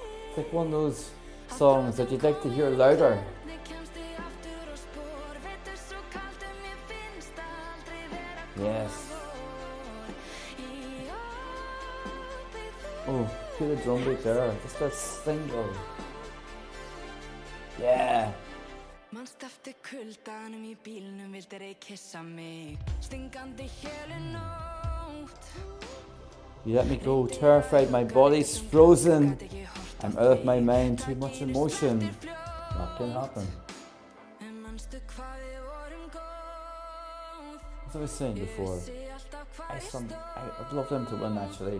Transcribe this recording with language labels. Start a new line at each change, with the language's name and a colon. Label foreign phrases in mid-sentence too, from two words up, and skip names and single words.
English: It's like one of those songs that you'd like to hear louder. Yes. Oh, feel the drum beat there. Just that single. Yeah.
Icelandic: Manst eftir kuldanum í bílnum vildir ei kissa mig stingandi hélu nótt.
English: You let me go, terrified, my body's frozen. I'm out of my mind, too much emotion. That can happen. As I was saying before, Iceland, I'd love them to win actually.